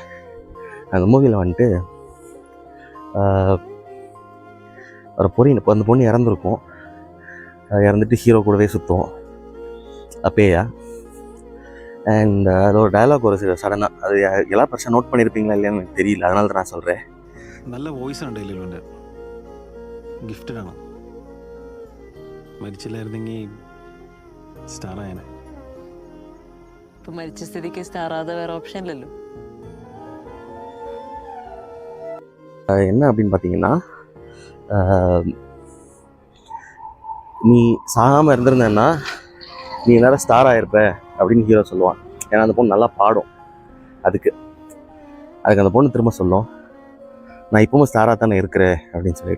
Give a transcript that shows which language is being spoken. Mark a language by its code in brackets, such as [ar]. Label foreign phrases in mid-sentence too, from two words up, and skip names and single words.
[ta] அந்த மூவியில் வந்துட்டு ஒரு அந்த பொண்ணு இறந்துருக்கும். இறந்துட்டு ஹீரோ கூடவே சுற்றும் அப்பேயா. அண்ட் அதோட டயலாக் ஒரு சடனாக அது எல்லா [en] person note [ta] பண்ணியிருப்பீங்களா இல்லையான்னு எனக்கு தெரியல, அதனால தான் நான் சொல்கிறேன். [ml] നല്ല വോയിസാണ് ഡെയിലിലുണ്ട്. ഗിഫ്റ്റഡാണ്. മരിച്ചില്ലായിരുന്നെങ്കിൽ സ്റ്റാർ ആയനെ. ഇപ്പൊ മരിച്ച സ്ഥിതിക്ക് സ്റ്റാർ ആകാതെ വേറെ ഓപ്ഷൻ ഇല്ലല്ലോ. [ta] என்ன அப்படின்னு பார்த்தீங்கன்னா, நீ சாகாமல் இருந்திருந்தேன்னா நீ நேரம் ஸ்டார் ஆகிருப்ப அப்படின்னு ஹீரோ சொல்லுவான். ஏன்னா அந்த பொண்ணு நல்லா பாடும். அதுக்கு அந்த பொண்ணு திரும்ப சொல்லும், நான் இப்பவும் ஸ்டாராக தானே இருக்கிறேன் அப்படின்னு சொல்லிட்டு.